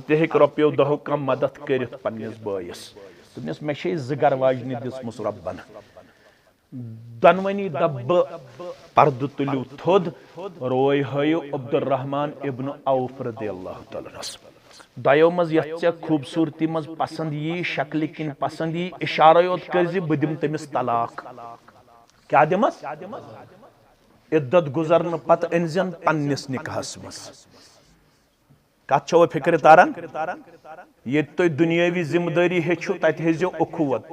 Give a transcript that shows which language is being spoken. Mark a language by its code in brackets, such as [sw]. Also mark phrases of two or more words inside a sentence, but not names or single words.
[ks] تہِ ہیٚکہِ رۄپیو دہو کانٛہہ مدد کٔرِتھ پننِس بٲیِس دوٚپنس مےٚ چھے زٕ گھر واجنہِ دِژمٕژ رۄبن دۄنوٕنی دپ بہٕ پردٕ تُلِو تھوٚد روے ہٲیِو عبد الرحمن ابن عوف [ar] رضی اللہ تعالیٰ عنہ [ks] دۄیو منٛز یتھ ژےٚ خوٗبصوٗرتی منٛز پسند یی شکلہِ کِنۍ پسند یی اِشارے یوت کٔرزِ بہٕ دِمہٕ تٔمِس طلاق کیٛاہ دِمس عدت گُزرنہٕ پتہٕ أنزٮ۪ن پننِس نکاحس منٛز کتھ چھوا فکرِ تاران ییٚتہِ تُہۍ دُنیٲوی ذمہٕ دٲری ہیٚچھِو تتہِ ہیٚزیو اخوت